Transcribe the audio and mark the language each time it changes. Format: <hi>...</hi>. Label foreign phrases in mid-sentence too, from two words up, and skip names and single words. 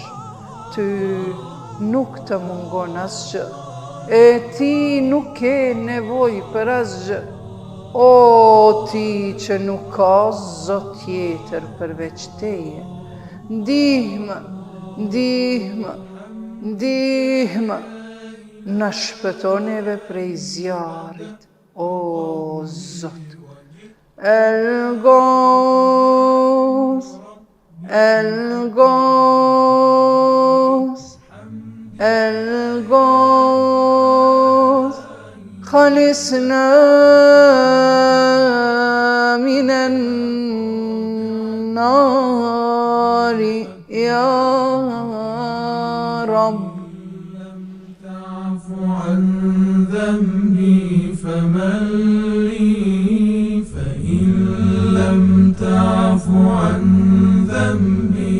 <sq>ty nuk të mungon asgjë, e ti nuk ke nevojë për asgjë, o ti që nuk ka zot tjetër përveç teje, ndihmë, ndihmë, ndihmë, na shpëton neve prej zjarrit, o Zot.</sq> <ar>الغوث، الغوث، الغوث، خلصنا من النار يا رب. تعف عن ذنبي فمن لي فإن لم تعف عن ذنبي</ar>